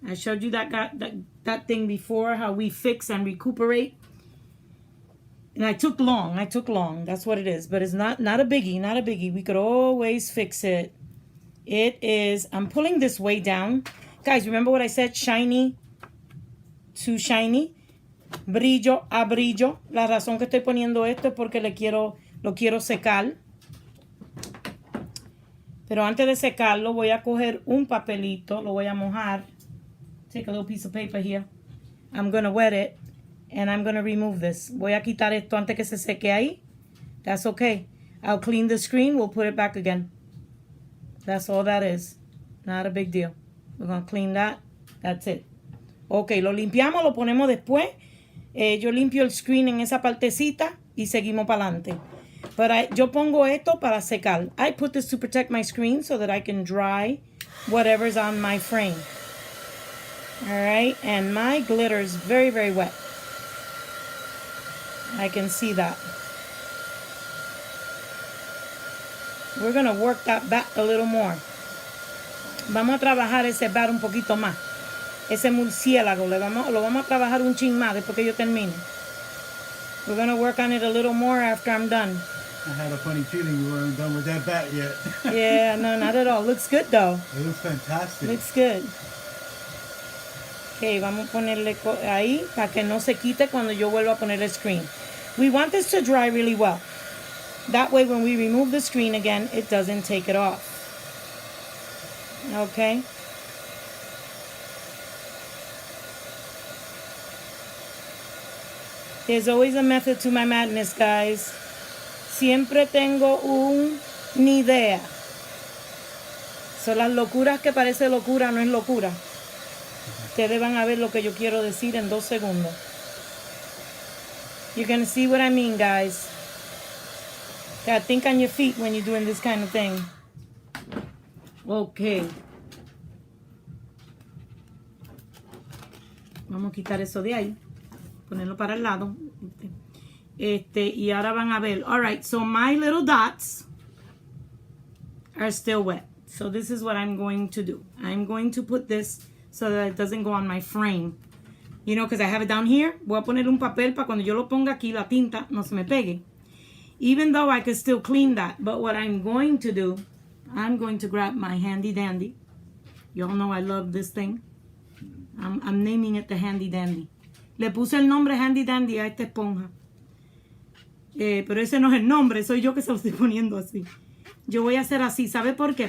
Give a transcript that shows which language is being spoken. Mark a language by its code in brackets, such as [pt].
[en] I showed you that thing before, how we fix and recuperate. And I took long. That's what it is. But it's not a biggie. Not a biggie. We could always fix it. It is, I'm pulling this way down. Guys, remember what I said? Shiny to shiny, [es] brillo a brillo. La razón que estoy poniendo esto es porque lo quiero secar. Pero antes de secarlo voy a coger un papelito, lo voy a mojar. [en] Take a little piece of paper here. I'm going to wet it and I'm going to remove this. [es] Voy a quitar esto antes que se seque ahí. [en] That's okay. I'll clean the screen. We'll put it back again. That's all that is. Not a big deal. We're going to clean that. That's it. [es] Ok, lo limpiamos, lo ponemos después. Yo limpio el screen en esa partecita y seguimos para adelante. Pero yo pongo esto para secar. [en] I put this to protect my screen so that I can dry whatever's on my frame. Alright, and my glitter is very, very wet. I can see that. We're going to work that back a little more. [es] Vamos a trabajar ese bat un poquito más. Ese murciélago, lo vamos a trabajar un chin más después que yo termine. [en] We're going to work on it a little more after I'm done. I had a funny feeling we weren't done with that bat yet. Yeah, no, not at all. Looks good, though. It looks fantastic. Looks good. [es] Ok, vamos a ponerle ahí para que no se quite cuando yo vuelva a poner el screen. [en] We want this to dry really well. That way, when we remove the screen again, it doesn't take it off. Okay? There's always a method to my madness, guys. [es] Siempre tengo una idea. Son las locuras que parece locura, no es locura. Ustedes van a ver lo que yo quiero decir en 2 segundos. [en] You can see what I mean, guys. Gotta think on your feet when you're doing this kind of thing. Okay. [es] Vamos a quitar eso de ahí. Ponerlo para el lado. Y ahora van a ver. [en] All right, so my little dots are still wet. So this is what I'm going to do. I'm going to put this so that it doesn't go on my frame. You know, because I have it down here. [es] Voy a poner un papel para cuando yo lo ponga aquí, la tinta no se me pegue. [en] Even though I can still clean that. But what I'm going to do, I'm going to grab my handy dandy. Y'all know I love this thing. I'm naming it the handy dandy. [es] Le puse el nombre Handy Dandy a esta esponja. Pero ese no es el nombre, soy yo que se lo estoy poniendo así. Yo voy a hacer así, ¿sabe por qué?